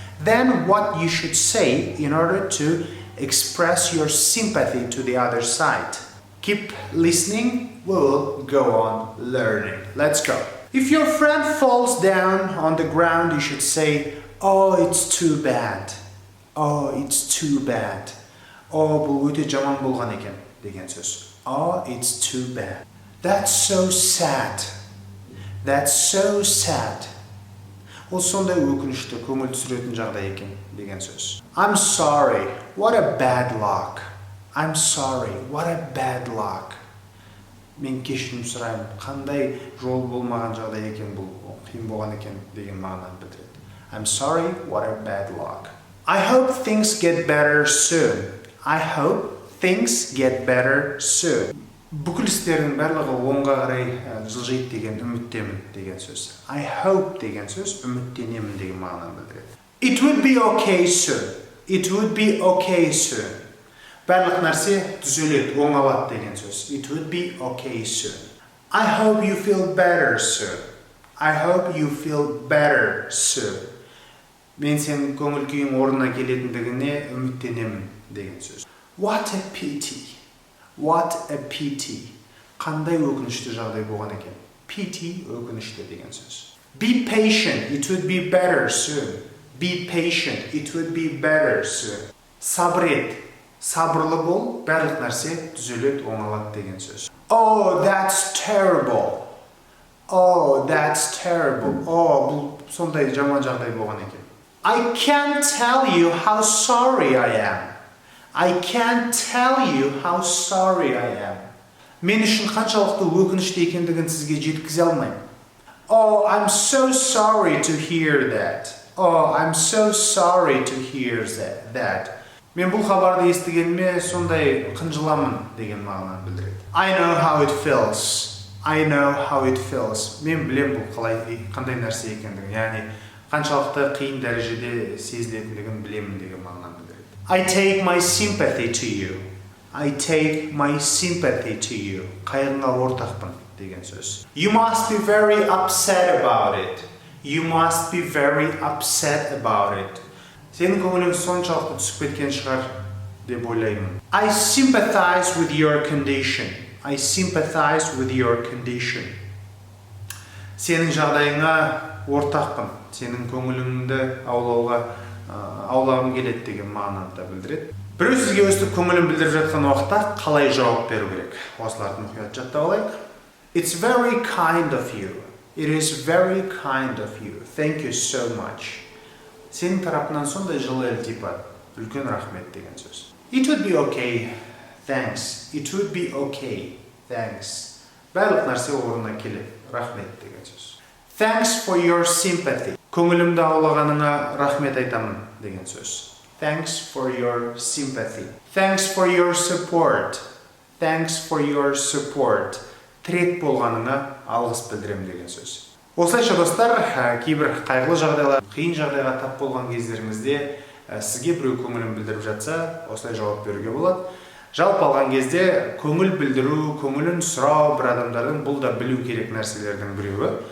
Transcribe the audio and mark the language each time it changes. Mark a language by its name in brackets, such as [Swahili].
[English] Then what you should say in order to express your sympathy to the other side. Keep listening, we will go on learning. Let's go. If your friend falls down on the ground, you should say, "Oh, it's too bad. Oh, it's too bad." [Kazakh] Oh, бұл өте жаман болған екен деген сөз. [English] Oh, it's too bad. That's so sad. That's so sad. [Kazakh] Ол сондай өкінішті, көңіл түсіретін жағдай екен деген сөз. [English] I'm sorry. What a bad luck. I'm sorry. What a bad luck. [Kazakh] Мен кешірім сұраймын. Қандай жол болмаған жағдай екен бұл, қиын болған екен деген мағынаны білдіреді. [English] I'm sorry. What a bad luck. I hope things get better soon. I hope things get better soon. [Kazakh] Бүкіл істердің барлығы оңға қарай жылжиды деген үміттемін деген сөз. [English] I hope [Kazakh] деген сөз үміттенемін деген мағынаны білдіреді. [English] It would be okay soon. It would be okay soon. [Kazakh] Барлық нәрсе түзеледі, оңалады деген сөз. [English] It would be okay soon. I hope you feel better soon. I hope you feel better soon. [Kazakh] Мен сенің көңіл күйің орнына келетіндігіне үміттенемін деген сөз. [English] What a pity. What a pity. [Kazakh] Қандай өкінішті жағдай болған екен. Pity өкінішті деген сөз. [English] Be patient. It would be better soon. Be patient. It would be better soon. [Kazakh] Сабыр ет. Сабырлы бол, барлық нәрсе түзеледі, оңалады деген сөз. [English] Oh, that's terrible. Oh, that's terrible. [Kazakh] Oh, бұл сондай жаман жағдай болған екен. [English] I can't tell you how sorry I am. I can't tell you how sorry I am. [Kazakh] Мен үшін қаншалықты өкінішті екендігін сізге жеткізе алмаймын. [English] Oh, I'm so sorry to hear that. Oh, I'm so sorry to hear that. [Kazakh] Мен бұл хабарды естігеніме сондай қынжыламын деген мағынаны білдіреді. [English] I know how it feels. I know how it feels. [Kazakh] Мен білем бұл қандай нәрсе екендігін, яғни қаншалықты қиын дәрежеде сезілетіндігін білемін деген мағынаны білдіреді. [English] I take my sympathy to you. I take my sympathy to you. [Kazakh] Қайғыңа ортақпын деген сөз. [English] You must be very upset about it. You must be very upset about it. [Kazakh] Сенің көңілің соншалықты түсіп кеткен шығар деп ойлаймын. [English] I sympathize with your condition. I sympathize with your condition. [Kazakh] Сенің жағдайыңа ортақпын. Сенің көңіліңді аулағым келеді деген мағынаны да білдіреді. Біреу сізге өстіп көңілін білдіріп жатқан уақытта қалай жауап беру керек? Осыларды мұқият жаттап алайық. [English] It's very kind of you. It is very kind of you. Thank you so much. [Kazakh] Сенің тарапынан сондай жылы ілтипат, үлкен рахмет деген сөз. [English] It would be okay. Thanks. It would be okay. Thanks. [Kazakh] Барлық нәрсе орнына келеді. Рахмет деген сөз. [English] Thanks for your sympathy. [Kazakh] Көңілімді аулағаныңа рахмет айтамын деген сөз. [English] Thanks for your sympathy. Thanks for your support. Thanks for your support. [Kazakh] Тірек болғаныңа алғыс білдірем деген сөз. Осылайша достар, кейбір қайғылы жағдайлар, қиын жағдайға тап болған кездеріңізде сізге біреу көңілін білдіріп жатса, осылай жауап беруге болады. Жалпы алған кезде көңіл білдіру, көңілін сұрау бір адамдардың бұл да білу керек нәрселердің біреуі.